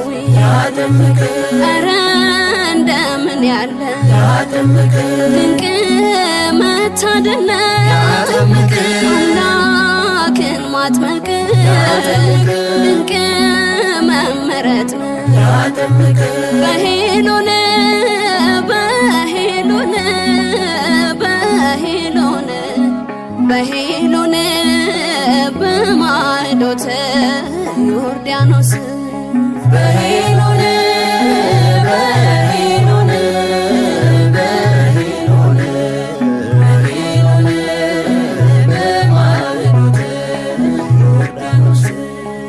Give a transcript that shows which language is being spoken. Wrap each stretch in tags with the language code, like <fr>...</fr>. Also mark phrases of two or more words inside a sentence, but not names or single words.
<am>ያጠምቅ ኧረ እንደምን ያለ ያጠምቅ ድንቅ መታደል ነው ያጠምቅ አምላክን ማጥመቅ ድንቅ መመረጥ ነው ያጠምቅ</am> <gez>በሄሎን በሄሎን በሄሎን በሄሎን በማዕዶተ ዮርዳኖስ በሄሎን በሄሎን በሄሎን በሄሎን በማዕዶተ ዮርዳኖስ</gez>